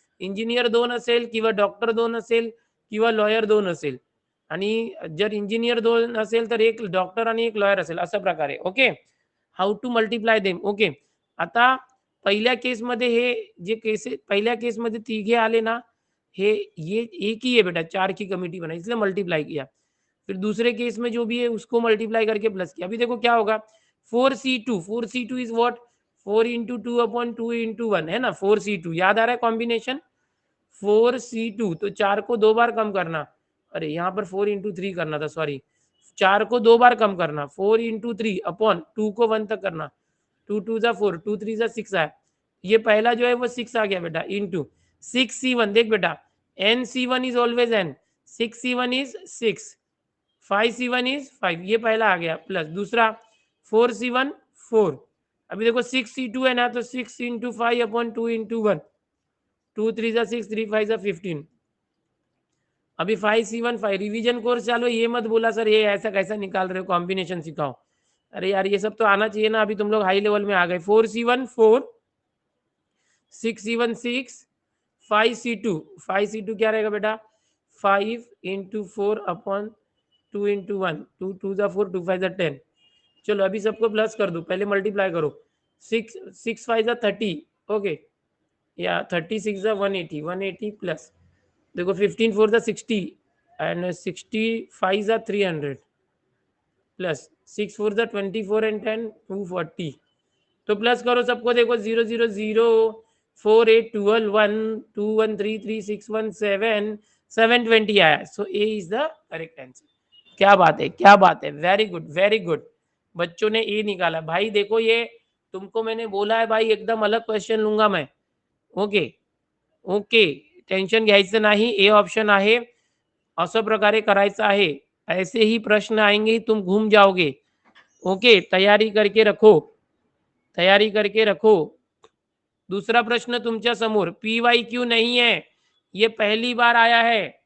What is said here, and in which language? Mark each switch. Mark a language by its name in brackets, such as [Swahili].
[Marathi] Engineer 2 असेल किंवा doctor 2 असेल किंवा लॉयर 2 असेल, आणि जर इंजिनियर 2 असेल तर एक डॉक्टर आणि एक लॉयर असेल, अशा प्रकारे। Okay, [English] How to multiply them. [Marathi] Okay, आता पहिल्या केसमध्ये हे जे केस, पहिल्या केसमध्ये तिघे आले ना, हे [Hindi] ये एक ही है बेटा, 4 की कमिटी बनाई इसलिए मल्टीप्लाई किया। फिर दूसरे केस में जो भी है उसको मल्टीप्लाई करके प्लस किया। अभी देखो क्या होगा, 4C2, 4C2 is what, 4 into 2 upon 2 into 1 है ना, 4C2, याद आ रहा है कॉम्बिनेशन, 4C2। तो 4 को 2 बार कम करना, अरे यहाँ पर 4 इंटू 3 करना था, सॉरी, 4 को 2 बार कम करना, 4 इंटू 3 अपॉन 2 को 1 तक करना, 2 2 जा 4, 2 3 जा 6 आया। ये पहला जो है वो 6 आ गया बेटा, इंटू 6C1, देख बेटा, NC1 is always N, 6C1 is 6, 5C1 is 5, ये पहला आ गया, प्लस दूसरा 4C1 4। अभी देखो 6C2 है ना, तो 6 इंटू 5 अपॉन 2 इंटू 1, 2 3 जा 6, 3 5 जा 15, अभी 5C15 रिवीजन कोर्स चालू है, ये मत बोला सर ये ऐसा कैसा निकाल रहे हो, कॉम्बिनेशन सिखाओ। अरे यार ये सब तो आना चाहिए ना, अभी तुम लोग हाई लेवल में आ गए। 4C1 4, 6C1 6, 5C2 5C2 क्या रहेगा बेटा, 5 × 4/2 × 1, 2 2 4, 2 5 10। चलो अभी सबको प्लस कर दो, पहले मल्टीप्लाई करो। 6 6 5 30, ओके, या 36 180, 180 प्लस देखो 15 4 60 एंड 65 300 प्लस 6 4 24 एंड 10 240। तो प्लस करो सबको, देखो 0 0 0 4 8 12 1 2 1 3 3 6 1 7 720 आया। [English] So A is the correct answer. [Hindi] क्या बात है, क्या बात है, वेरी गुड वेरी गुड। बच्चों ने ए निकाला भाई। देखो ये तुमको मैंने बोला है भाई, एकदम अलग क्वेश्चन लूंगा मैं। [Marathi] ओके ओके, टेन्शन घ्यायचं नाही, ए ऑप्शन आहे, असं प्रकारे करायचं आहे। [Hindi] ऐसे ही प्रश्न आएंगे, तुम घूम जाओगे। ओके, तैयारी करके रखो, तैयारी करके रखो। दूसरा प्रश्न [Marathi] तुमच्या समोर, [Hindi] PYQ नहीं है, ये पहली बार आया है।